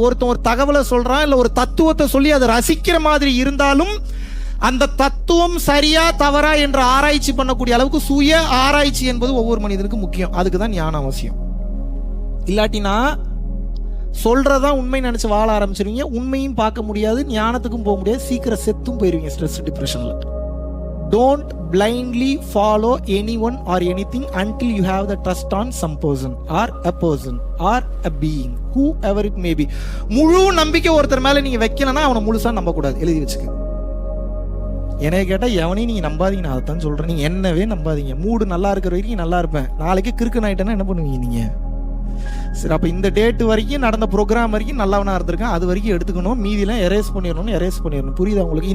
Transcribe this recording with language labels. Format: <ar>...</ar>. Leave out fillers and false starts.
<ta>ஒருத்தன் ஒரு தகவலை சொல்றான், இல்ல ஒரு தத்துவத்தை சொல்லி அதை ரசிக்கிற மாதிரி இருந்தாலும் அந்த தத்துவம் சரியா தவறா என்ற ஆராய்ச்சி பண்ணக்கூடிய அளவுக்கு சுய ஆராய்ச்சி என்பது ஒவ்வொரு மனிதனுக்கும் முக்கியம். அதுக்கு தான் ஞானம் அவசியம். இல்லாட்டினா சொல்றதான் உண்மை நினைச்சு வாழ ஆரம்பிச்சிருவீங்க. உண்மையும் பார்க்க முடியாது, ஞானத்துக்கும் போக முடியாது, சீக்கிரம் செத்தும் போயிருவீங்க stress டிப்ரெஷன்ல.</ta> <en>Don't blindly follow anyone or anything until you have the trust on some person or a being, whoever it may be.</en> <ta>முழு நம்பிக்கை ஒருத்தர் மேல நீங்க வைக்கலன்னா அவனை முழுசா நம்ப கூடாது. எழுதி வச்சுக்க. என்னைய கேட்டா எவனையும் நீங்க நம்பாதீங்க. நான் அதைத்தான் சொல்றேன். நீங்க என்னவே நம்பாதீங்க. மூடு நல்லா இருக்கிற வரைக்கும் நல்லா இருப்பேன். நாளைக்கு கிறுக்கு ஆயிட்டேன்னா என்ன பண்ணுவீங்க நீங்க? சரி, அப்ப இந்த டேட் வரைக்கும் நடந்த ப்ரோக்ராம் வரைக்கும் நல்லவனா இருந்திருக்கேன், அது வரைக்கும் எடுத்துக்கணும், மீதியெல்லாம் எரேஸ் பண்ணிடணும். புரியுதா உங்களுக்கு?</ta>